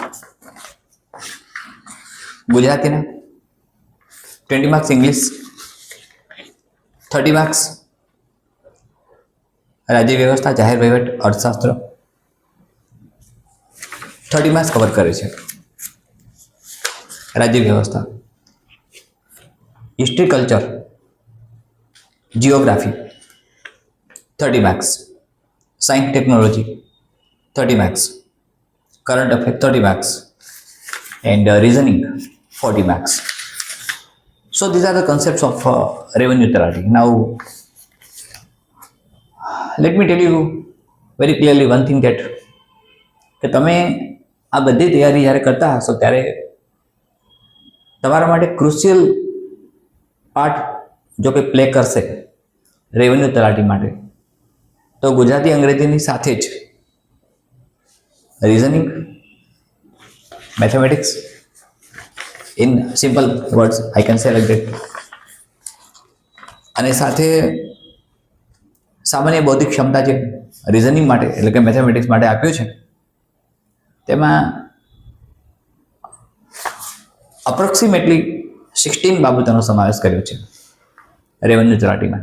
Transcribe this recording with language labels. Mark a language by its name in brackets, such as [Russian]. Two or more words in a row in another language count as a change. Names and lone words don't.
[Gujarati] ગુજરાતીના, 20 [English] marks English, [Gujarati] 30 માર્ક્સ રાજ્ય વ્યવસ્થા, જાહેર વહીવટ, અર્થશાસ્ત્ર, 30 માર્ક્સ કવર કરે છે રાજ્ય વ્યવસ્થા. [English] history, culture, geography 30 marks, science technology 30 marks, current affair 30 marks, and reasoning 40 marks. So these are the concepts of revenue neutrality. Now let me tell you very clearly one thing that [Gujarati] કે તમે આ બધી તૈયારી જ્યારે કરતા હશો ત્યારે તમારા માટે [English] crucial part [Gujarati] જો કે પ્લે કરશે રેવન્યુ તલાટી માટે તો ગુજરાતી અંગ્રેજીની સાથે જ [English] reasoning, mathematics, in simple words I can say like that, [Gujarati] અને સાથે સામાન્ય બૌદ્ધિક ક્ષમતા જે રીઝનિંગ માટે એટલે કે મેથેમેટિક્સ માટે આપ્યું છે તેમાં અપ્રોક્સિમેટલી 16 બાબતોનો સમાવેશ કર્યો છે રેવન્યુ તલાટીમાં.